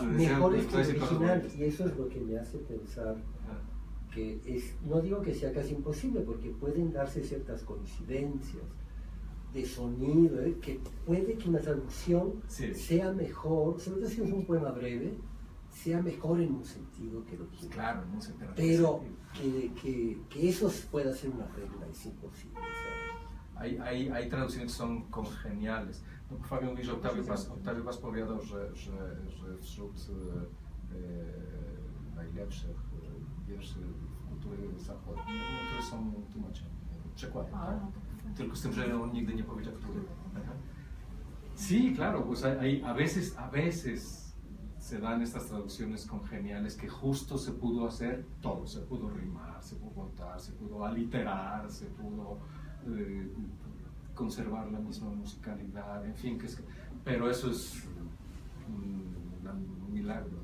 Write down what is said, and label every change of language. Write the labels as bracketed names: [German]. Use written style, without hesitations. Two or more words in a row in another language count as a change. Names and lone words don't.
[Spanish] Mejores que el original, y eso es lo que me hace pensar que no digo que sea casi imposible, porque pueden darse ciertas coincidencias de sonido, que puede que una traducción sea mejor, sobre todo si es un poema breve, sea mejor en un sentido que el original. Claro, en un sentido. Pero que eso pueda ser una regla es imposible. Hay traducciones que son congeniales. [Polish] Powiem mi, że Octavio Paz powiadał, że wśród najlepszych wierszy kultury zachodniej, które są tłumaczone, przekładem. Tylko z tym, że on nigdy nie powiedział, który. [Spanish] Sí, claro, pues a veces se dan estas traducciones congeniales que justo se pudo hacer todo, se pudo rimar, se pudo contar, se pudo aliterar, se pudo conservar la misma musicalidad, en fin, pero eso es un milagro.